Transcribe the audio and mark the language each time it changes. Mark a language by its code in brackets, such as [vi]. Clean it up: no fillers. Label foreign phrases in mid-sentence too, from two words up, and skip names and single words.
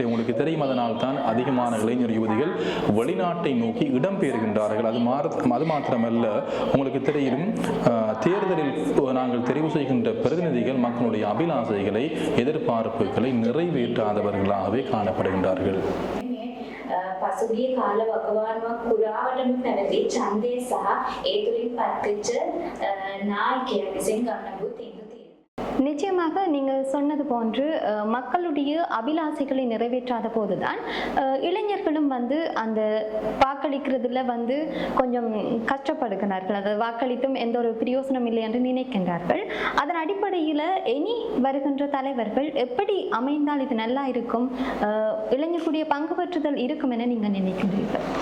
[ta] உங்களுக்கு தெரியும், அதனால் தான் அதிகமான இளைஞர் யுவதிகள் வெளிநாட்டை நோக்கி இடம்பெயர்கின்றார்கள். அது மாத்திரமல்ல, உங்களுக்கு தெரியும், தேர்தலில் நாங்கள் தெரிவு செய்கின்ற பிரதிநிதிகள் மக்களுடைய அபிலாசைகளை எதிர்பார்ப்புகளை நிறைவேற்றாதவர்களாகவே காணப்படுகின்றார்கள். [si] පසුගිය කාල වකවානුවක් පුරාවටම පැවති ඡන්දය සහ ඒ තුලින් පත්වෙච්ච නායකයන් විසින් ගන්න ලැබූ තීන්දුව. [ta] நிச்சயமாக நீங்கள் சொன்னது போன்று மக்களுடைய அபிலாசைகளை நிறைவேற்றாத போதுதான் இளைஞர்களும் அந்த வாக்களிக்கிறதுல கொஞ்சம் கஷ்டப்படுகிறார்கள். அதை வாக்களித்தும் எந்த ஒரு பிரயோசனம் இல்லை என்று நினைக்கின்றார்கள். அதன் அடிப்படையில் இனி வருகின்ற தலைவர்கள் எப்படி அமைந்தால் இது நல்லா இருக்கும், இளைஞர்களுடைய பங்கு பெற்றுதல் இருக்கும் என நீங்கள் நினைக்கின்றீர்கள்?